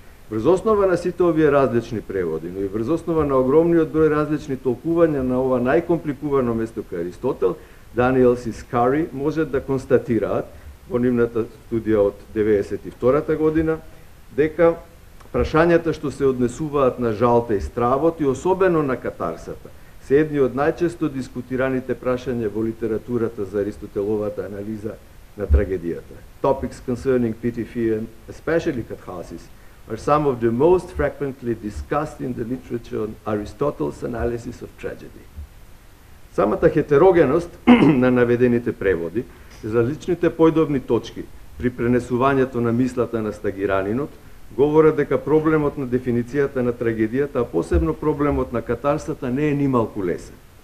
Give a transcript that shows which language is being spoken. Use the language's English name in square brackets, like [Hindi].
[Macedonian] Врз основа на сите овие различни преводи, но и врз основа на огромниот број различни толкувања на ова најкомпликувано место кај Аристотел, Даниелс и Скари можат да констатираат во нивната студија од 92-та година дека прашањата што се однесуваат на жалта и стравот и особено на катарсата се едни од најчесто дискутираните прашања во литературата за Аристотеловата анализа на трагедијата. [English] Topics concerning pity, fear, and especially catharsis, are some of the most frequently discussed in the literature on Aristotle's analysis of tragedy. [Macedonian] Самата хетерогеност на наведените преводи, различните појдовни точки при пренесувањето на мислата на стагиранинот, говорат дека проблемот на дефиницијата на трагедијата, а посебно проблемот на катарсата, не е нималку лесен.